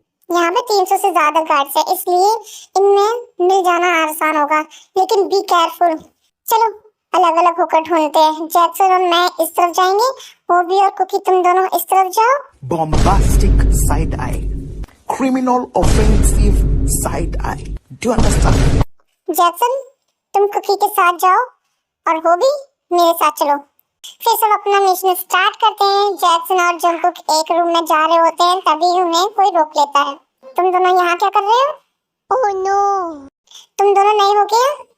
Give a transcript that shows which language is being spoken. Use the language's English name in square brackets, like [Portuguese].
[Hindi] यहाँ पे 300 से ज्यादा गार्ड्स है, इसलिए इनमें मिल जाना आसान होगा, लेकिन [English] Be careful. [Hindi] चलो अलग अलग होकर ढूंढते हैं। जैक्सन और मैं इस तरफ जाएंगे, वो भी और कुकी तुम दोनों इस तरफ जाओ। [English] Bombastic side eye. Criminal offensive side eye. Do you understand? [Hindi] Jackson तुम कुकी के साथ जाओ और वो भी मेरे साथ चलो। फिर सब अपना मिशन स्टार्ट करते हैं। जैक्सन और जंगकुक एक रूम में जा रहे होते हैं, तभी उन्हें कोई रोक लेता है। तुम दोनों यहाँ क्या कर रहे हो? ओह नो, तुम दोनों नए हो क्या?